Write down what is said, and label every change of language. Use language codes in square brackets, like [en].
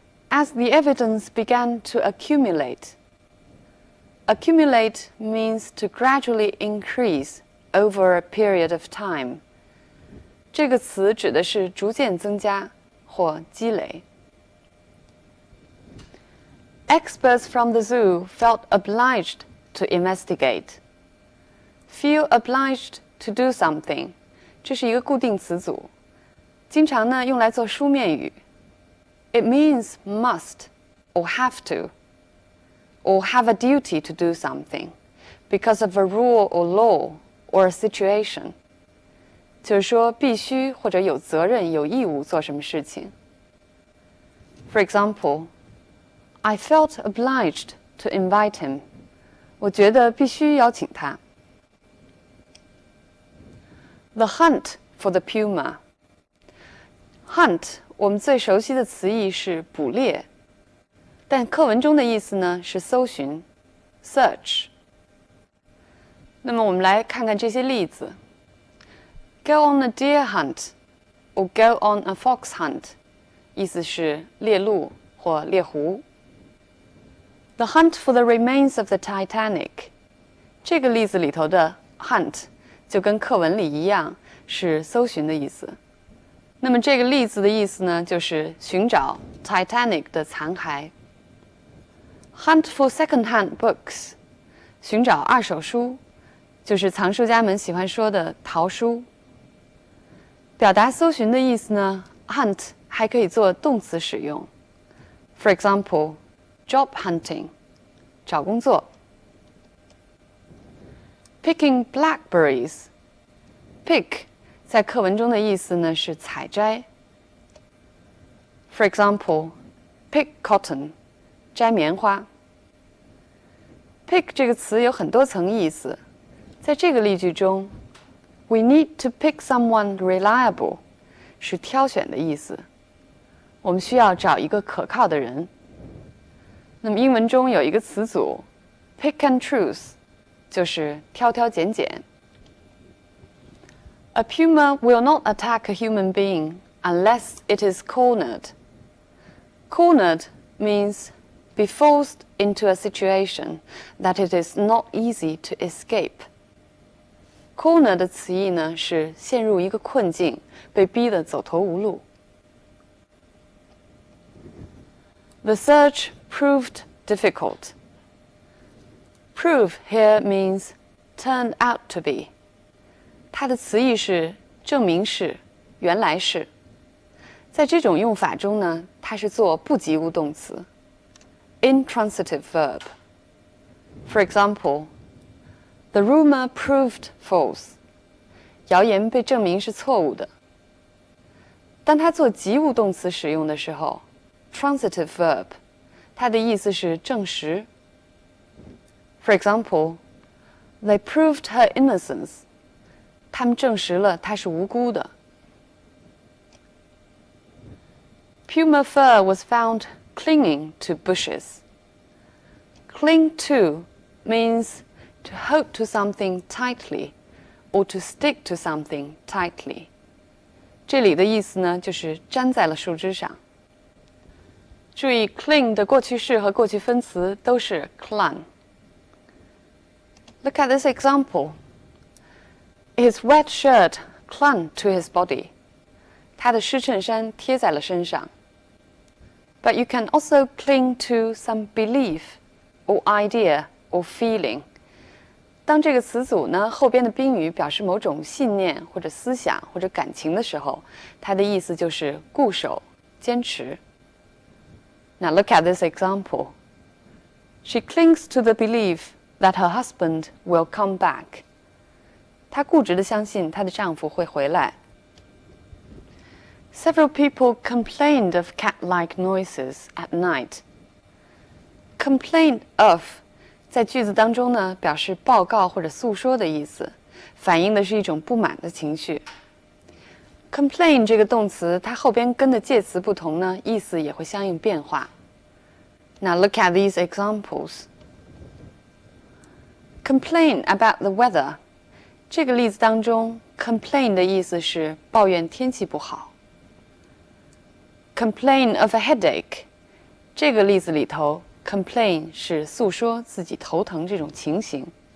[en] As the evidence began to accumulate. Accumulate means to gradually increase over a period of time. [zh] 这个词指的是逐渐增加或积累。 [en] Experts from the zoo felt obliged to investigate. Feel obliged to do something. [zh] 这是一个固定词组，经常呢用来做书面语。 [en] It means must or have to, or have a duty to do something because of a rule or law or a situation. [zh] 就是说必须或者有责任、有义务做什么事情。 [en] For example, I felt obliged to invite him. [zh] 我觉得必须邀请他。 [en] The hunt for the puma. [zh] Hunt 我们最熟悉的词义是捕猎，但课文中的意思呢是搜寻 search。那么我们来看看这些例子。 [en] Go on a deer hunt or go on a fox hunt [zh] 意思是猎鹿或猎狐。 [en] The hunt for the remains of the Titanic [zh] 这个例子里头的 hunt 就跟课文里一样是搜寻的意思。那么这个例子的意思呢，就是寻找 Titanic 的残骸。 [en] Hunt for second-hand books [zh] 寻找二手书，就是藏书家们喜欢说的淘书。表达搜寻的意思呢 ，hunt 还可以做动词使用。 [en] For example, job hunting [zh] 找工作。 [en] Picking blackberries [zh] pick 在课文中的意思呢是采摘。 [en] For example, pick cotton [zh] 摘棉花。 Pick 这个词有很多层意思，在这个例句中 ， [en] we need to pick someone reliable [zh] 是挑选的意思，我们需要找一个可靠的人。那么英文中有一个词组 [en] pick and choose [zh] 就是挑挑拣拣。 [en] A puma will not attack a human being unless it is cornered. Cornered means be forced into a situation that it is not easy to escape. [zh] Corner 的词义呢是陷入一个困境，被逼得走投无路。 [en] The search proved difficult. Prove here means turned out to be. [zh] 它的词义是证明是、原来是。在这种用法中呢，它是做不及物动词 intransitive verb. [en] For example, the rumor proved false. [zh] 谣言被证明是错误的。当它做及物动词使用的时候 transitive verb, 它的意思是证实。 [en] For example, they proved her innocence. [zh] 他们证实了她是无辜的。 [en] Puma fur was found clinging to bushes. Cling to means to hold to something tightly or to stick to something tightly. [zh] 这里的意思呢，就是粘在了树枝上。注意 cling 的过去式和过去分词都是 clung. [en] Look at this example. His wet shirt clung to his body. [zh] 他的湿衬衫贴在了身上。 [en] But you can also cling to some belief or idea or feeling. [zh] 当这个词组呢后边的宾语表示某种信念或者思想或者感情的时候，它的意思就是固守、坚持。 [en] Now look at this example. She clings to the belief that her husband will come back. [zh] 她固执地相信她的丈夫会回来。 [en] Several people complained of cat-like noises at night. [zh] Complain of 在句子当中呢，表示报告或者诉说的意思，反映的是一种不满的情绪。 Complain 这个动词，它后边跟的介词不同呢，意思也会相应变化。 [en] Now look at these examples. Complain about the weather. [zh] 这个例子当中 ，complain 的意思是抱怨天气不好。 [en] Complain of a headache. [zh] 这个例子里头 ，complain 是诉说自己头疼这种情形。